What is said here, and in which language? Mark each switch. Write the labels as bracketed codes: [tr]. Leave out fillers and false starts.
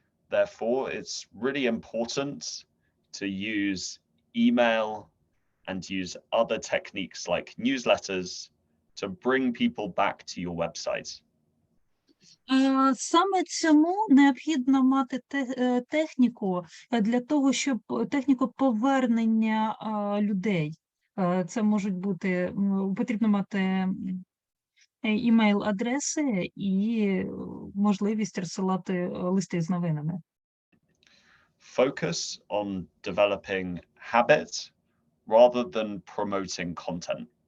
[en] Therefore, it's really important to use email and use other techniques like newsletters to bring people back to your website. [uk] Саме цьому необхідно мати техніку для того, щоб техніку повернення людей. Це можуть бути, потрібно мати імейл-адреси і можливість розсилати листи з новинами. [en] Focus on developing habits rather than promoting content.